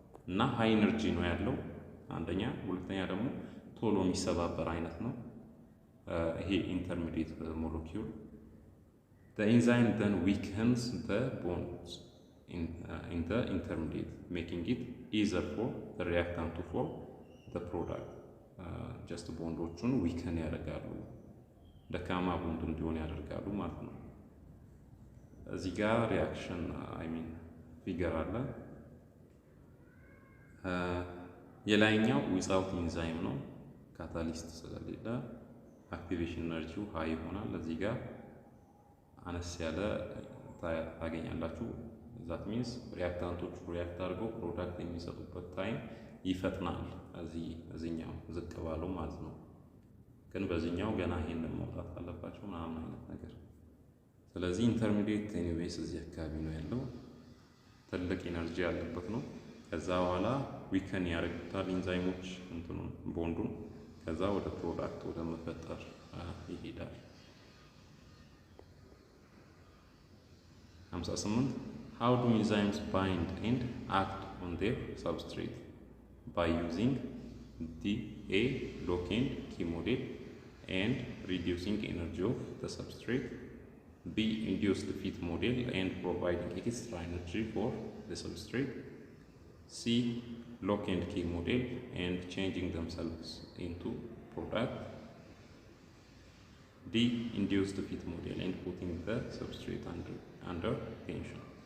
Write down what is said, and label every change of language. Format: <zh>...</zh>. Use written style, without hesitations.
<am>እና ሃይ ኤነርጂ ነው ያለው አንደኛ፣ ሁለተኛ ደግሞ ቶሎ የሚሰባበር አይነት ነው ይሄ ኢንተርሚዲየት ሞለኪውል።</am> <en>The enzyme then weakens the bonds in the intermediate, making it easier for the reactant to form the product.</en> <am>Just ቦንዶቹን ዊከን ያደርጋሉ፣ ደካማ ቦንድ እንዲሆን ያደርጋሉ ማለት ነው። እዚህ ጋር ሪያክሽን ፊገር አለ። የላይኛው ዊዛውት ኢንዛይም ነው፣ ካታሊስት ስለሌለ አክቲቬሽን ኤነርጂው ሃይ ይሆናል። እዚህ ጋር አነስ ያለ ታገኛላችሁ። ዛት ሚንስ ሪያክታንቶቹ ሪያክት አድርገው ፕሮዳክት የሚሰጡበት ታይም ይፈጥናል። እዚህኛው ዝቅ ባለው ማለት ነው። ግን በዚህኛው ገና ይሄንን መውጣት አለባቸው ምናምን አይነት ነገር። ስለዚህ ኢንተርሚዲየት ኤኒዌይስ እዚህ አካባቢ ነው ያለው። ትልቅ ኢነርጂ ያለበት ነው። ከዛ በኋላ ዊከን ያደርጉታል ኢንዛይሞች እንትኑን ቦንዱን። ከዛ ወደ ፕሮዳክት ወደ መፈጠር ይሄዳል። 58</am> <en>How do enzymes bind and act on their substrate? By using the A lock-in key model and reducing energy of the substrate, B induced fit model and providing extra energy for the substrate, C lock and key model and changing themselves into product, D induced fit model and putting the substrate under tension.</en>